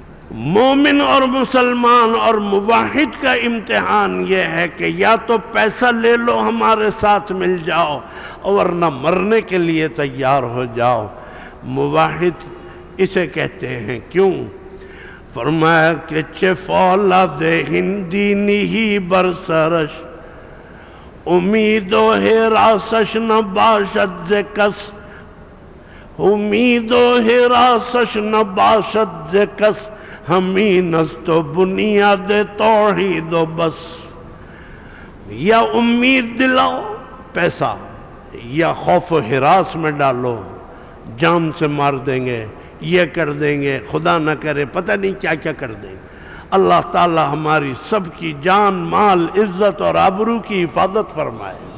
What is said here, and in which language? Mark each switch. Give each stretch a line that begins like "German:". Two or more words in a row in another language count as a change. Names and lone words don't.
Urdu: مومن اور مسلمان اور موحد کا امتحان یہ ہے کہ یا تو پیسہ لے لو ہمارے ساتھ مل جاؤ ورنہ مرنے کے لیے تیار ہو جاؤ۔ موحد اسے کہتے ہیں، کیوں؟ فرمایا کہ
Persian: چه فولاد ہندی نہیں برسرش، امید و حراسش نہ باشد ز کس، امید و حراسش نہ باشد ز کس، ہمین است و بنیاد توحید و بس۔
Urdu: یا امید دلاؤ پیسہ، یا خوف و ہراس میں ڈالو، جان سے مار دیں گے، یہ کر دیں گے، خدا نہ کرے پتہ نہیں کیا کیا کر دیں گے۔ اللہ تعالی ہماری سب کی جان، مال، عزت اور آبرو کی حفاظت فرمائے۔